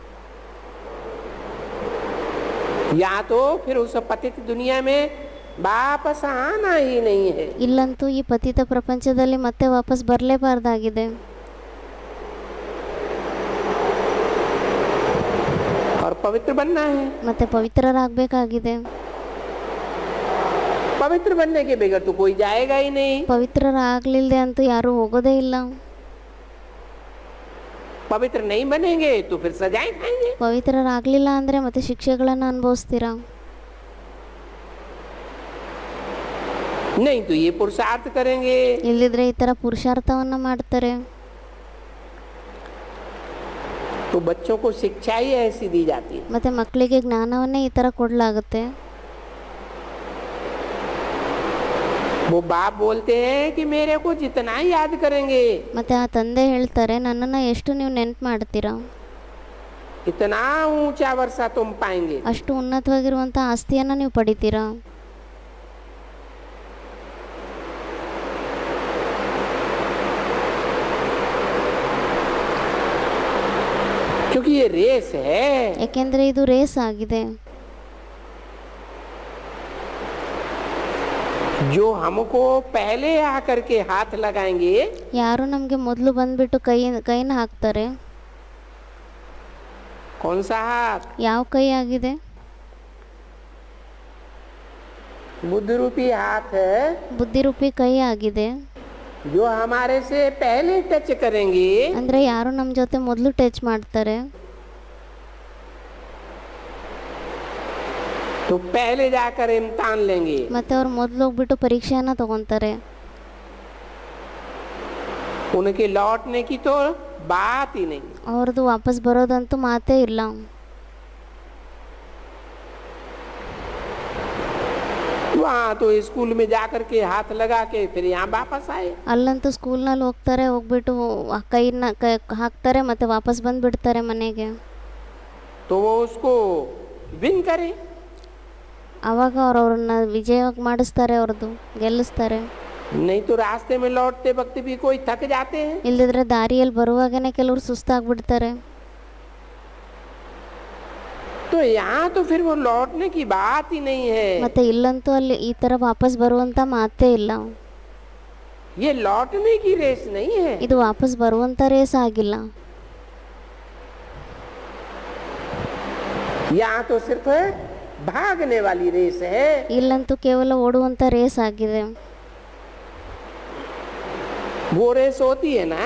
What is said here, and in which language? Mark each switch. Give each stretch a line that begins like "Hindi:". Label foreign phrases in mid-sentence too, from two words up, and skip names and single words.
Hindi: या तो फिर उस पतित दुनिया में वापस आना ही नहीं है,
Kannada: ಇಲ್ಲಂತೂ ಈ ಪತಿತ ಪ್ರಪಂಚದಲ್ಲಿ ಮತ್ತೆ ವಾಪಸ್ ಬರಲೇಬಾರ್ದಾಗಿದೆ.
Hindi: और पवित्र बनना है।
Kannada: ಮತ್ತೆ ಪವಿತ್ರರಾಗಬೇಕಾಗಿದೆ.
Hindi: पवित्र बनने के बगैर तो कोई जाएगा ही नहीं।
Kannada: ಪವಿತ್ರರಾಗಲಿಲ್ಲದೆ ಅಂತೂ ಯಾರೂ ಹೋಗೋದೇ ಇಲ್ಲ.
Hindi: पवित्र नहीं बनेंगे तो फिर सजाएं खाएंगे।
Kannada: ಪವಿತ್ರರಾಗಲಿಲ್ಲ ಅಂದರೆ ಮತ್ತೆ ಶಿಕ್ಷೆಗಳನ್ನು ಅನುಭವಿಸ್ತೀರಾ.
Hindi: नहीं तो ये पुरुषार्थ करेंगे।
Kannada: ಇಲ್ಲದಿದ್ರೆ ಈ ಥರ ಪುರುಷಾರ್ಥವನ್ನು ಮಾಡ್ತಾರೆ.
Hindi: तो बच्चों को शिक्षा ही ऐसी दी जाती है।
Kannada: ಮತ್ತೆ ಮಕ್ಕಳಿಗೆ ಜ್ಞಾನವನ್ನೇ ಈ ಥರ ಕೊಡಲಾಗುತ್ತೆ.
Hindi: वो बाप बोलते हैं कि मेरे को जितना याद करेंगे,
Kannada: ಮತ್ತೆ ಆ ತಂದೆ ಹೇಳ್ತಾರೆ, ನನ್ನನ್ನು ಎಷ್ಟು ನೀವು ನೆನಪು ಮಾಡ್ತೀರಾ
Hindi: इतना ऊंचा वर्षा तुम पाएंगे।
Kannada: ಅಷ್ಟು ಉನ್ನತವಾಗಿರುವಂಥ ಆಸ್ತಿಯನ್ನು ನೀವು ಪಡಿತೀರಾ.
Hindi: क्योंकि ये रेस है।
Kannada: ಯಾಕೆಂದರೆ ಇದು ರೇಸ್ ಆಗಿದೆ.
Hindi: जो हमको पहले आकर के हाथ लगाएंगे,
Kannada: ಯಾರು ನಮಗೆ ಮೊದಲು ಬಂದ್ಬಿಟ್ಟು ಕೈನ ಹಾಕ್ತಾರೆ.
Hindi: कौन सा हाथ?
Kannada: ಯಾವ ಕೈ ಆಗಿದೆ?
Hindi: बुद्ध रूपी हाथ है,
Kannada: ಬುದ್ಧಿರೂಪಿ ಕೈ ಆಗಿದೆ.
Hindi: जो हमारे से पहले टच करेंगे।
Kannada: ಅಂದರೆ ಯಾರು ನಮ್ಮ ಜೊತೆ ಮೊದಲು ಟಚ್ ಮಾಡ್ತಾರೆ,
Hindi: तो पहले जाकर इम्तिहान लेंगे।
Kannada: ಮತ್ತೆ ಅವ್ರು ಮೊದಲು ಹೋಗ್ಬಿಟ್ಟು ಪರೀಕ್ಷೆಯನ್ನು ತಗೊತಾರೆ.
Hindi: उनके लौटने की तो बात ही नहीं।
Kannada: ಅವ್ರದ್ದು ವಾಪಸ್ ಬರೋದಂತೂ ಮಾತೇ ಇಲ್ಲ.
Hindi: वहाँ तो स्कूल में जाकर के हाथ लगा के फिर यहाँ वापस आए।
Kannada: ಅಲ್ಲಂತೂ ಸ್ಕೂಲ್ನಲ್ಲಿ ಹೋಗ್ತಾರೆ, ಹೋಗ್ಬಿಟ್ಟು ಕೈನ ಹಾಕ್ತಾರೆ, ಮತ್ತೆ ವಾಪಸ್ ಬಂದುಬಿಡ್ತಾರೆ ಮನೆಗೆ.
Hindi: तो वो उसको विन करे।
Kannada: ಆವಾಗ ಅವ್ರನ್ನ ವಿಜಯವಾಗಿ ಮಾಡಿಸ್ತಾರೆ, ಅವ್ರದ್ದು ಗೆಲ್ಲಿಸ್ತಾರೆ.
Hindi: नहीं तो रास्ते में लौटते वक्त भी कोई थक जाते हैं।
Kannada: ಇಲ್ಲದಿದ್ರೆ ದಾರಿಯಲ್ಲಿ ಬರುವಾಗನೇ ಕೆಲವರು ಸುಸ್ತಾಗ್ಬಿಡ್ತಾರೆ.
Hindi: तो यहाँ तो फिर वो लौटने की बात ही नहीं है।
Kannada: ಮತ್ತೆ ಇಲ್ಲಂತೂ ಅಲ್ಲಿ ಈ ಥರ ವಾಪಸ್ ಬರುವಂಥ ಮಾತೇ ಇಲ್ಲ.
Hindi: ये लौटने की रेस नहीं है।
Kannada: ಇದು ವಾಪಸ್ ಬರುವಂಥ ರೇಸ್ ಆಗಿಲ್ಲ.
Hindi: यहाँ तो सिर्फ भागने वाली रेस है।
Kannada: ಇಲ್ಲಂತೂ ಕೇವಲ ಓಡುವಂಥ ರೇಸ್ ಆಗಿದೆ.
Hindi: वो रेस होती है ना,